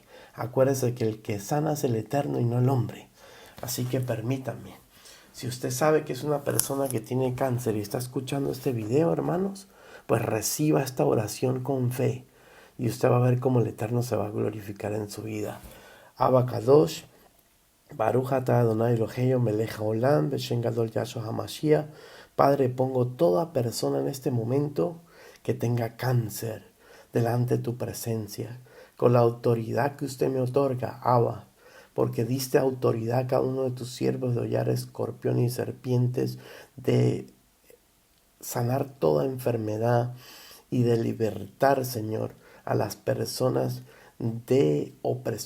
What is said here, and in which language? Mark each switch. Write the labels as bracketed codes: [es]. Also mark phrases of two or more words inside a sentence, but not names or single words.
[es] Acuérdese que el que sana es el Eterno y no el hombre. Así que permítame, si usted sabe que es una persona que tiene cáncer y está escuchando este video, hermanos, pues reciba esta oración con fe y usted va a ver cómo el Eterno se va a glorificar en su vida. [he] אבא קדוש, ברוך אתה אדני אלהינו מלך העולם בשם גדול Yahshua המשיח. [es] Padre, pongo toda persona en este momento que tenga cáncer delante de tu presencia, con la autoridad que usted me otorga, Abba, porque diste autoridad a cada uno de tus siervos de hollar escorpiones y serpientes, de sanar toda enfermedad y de libertar, Señor, a las personas de opresión demoníaca.